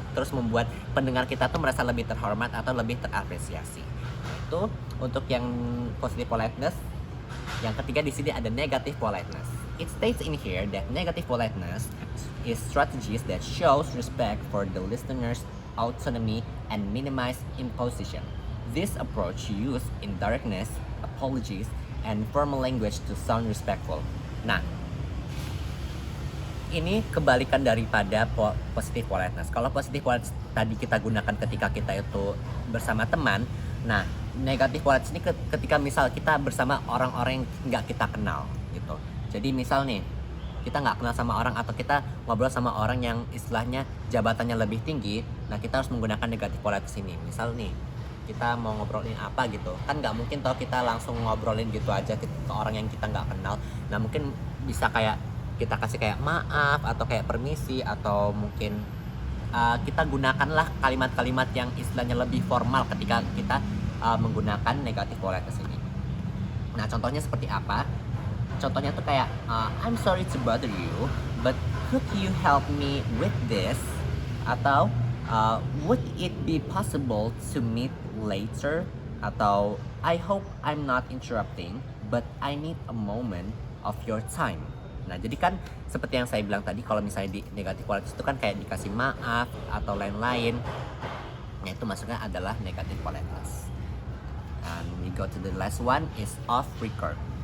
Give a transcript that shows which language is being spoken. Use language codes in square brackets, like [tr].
[id] Terus membuat pendengar kita tuh merasa lebih terhormat atau lebih terapresiasi. Itu untuk yang positive politeness. Yang ketiga di sini ada negative politeness. [en] It states in here that negative politeness is strategies that shows respect for the listener's autonomy and minimize imposition. This approach used indirectness, apologies, and formal language to sound respectful. [id] Nah, ini kebalikan daripada positive politeness. Kalau positive politeness tadi kita gunakan ketika kita itu bersama teman. Nah, negative politeness ini ketika misal kita bersama orang-orang yang nggak kita kenal gitu. Jadi misal nih, kita nggak kenal sama orang atau kita ngobrol sama orang yang istilahnya jabatannya lebih tinggi. Nah, kita harus menggunakan negative politeness ini. Misal nih, kita mau ngobrolin apa gitu kan, nggak mungkin toh kita langsung ngobrolin gitu aja ke orang yang kita nggak kenal. Nah, mungkin bisa kayak kita kasih kayak maaf atau kayak permisi, atau mungkin kita gunakanlah kalimat-kalimat yang istilahnya lebih formal ketika kita menggunakan negative politeness ini. Nah, contohnya seperti apa? Contohnya tuh kayak [en] I'm sorry to bother you, but could you help me with this? [id] Atau [en] would it be possible to meet later? [id] Atau [en] I hope I'm not interrupting, but I need a moment of your time. [id] Nah, jadi kan seperti yang saya bilang tadi, kalau misalnya di negative politeness itu kan kayak dikasih maaf atau lain-lain. Nah, itu maksudnya adalah negative politeness. [en] And we go to the last one is off record.